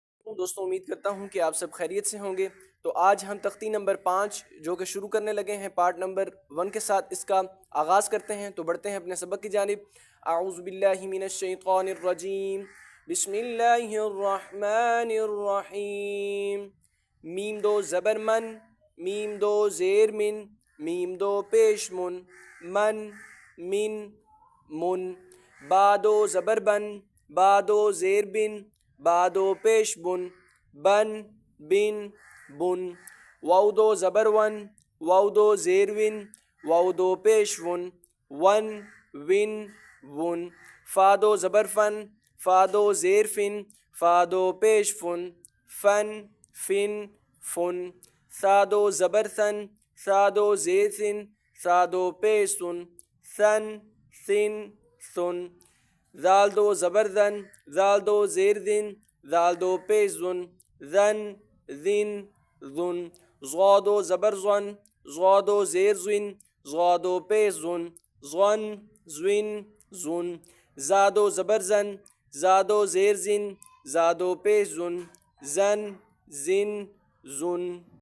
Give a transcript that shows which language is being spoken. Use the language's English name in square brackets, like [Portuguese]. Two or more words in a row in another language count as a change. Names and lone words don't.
[Urdu] دوستوں امید کرتا ہوں کہ آپ سب خیریت سے ہوں گے۔ تو آج ہم تختی نمبر 5 جو کہ شروع کرنے لگے ہیں پارٹ نمبر 1 کے ساتھ اس کا آغاز کرتے ہیں۔ تو بڑھتے ہیں اپنے سبق کی جانب۔ [Arabic] اعوذ باللہ من الشیطان الرجیم، بسم اللہ الرحمن الرحیم۔ [Urdu] میم دو زبر من، میم دو زیر من، میم دو پیش من من، با دو زبر بن، با دو زیر بن، با دو پیش بن بن، واو دو زبر ون، واو دو زیر ون، واو دو پیش ون، فا دو زبر فن، فا دو زیر فن، فا دو پیش فن، ثا دو زبر ثن، ثا دو زیر ثن، ثا دو پیش ثن، ذال دو زبر ذن، ذال دو زیر ذن، ذال دو پیش ذن، ضا دو زبر ظن، ضا دو زیر ظن، ضا دو پیش ظن، زا دو زبر زن، زا دو زیر زن، زا دو پیش زن، زن،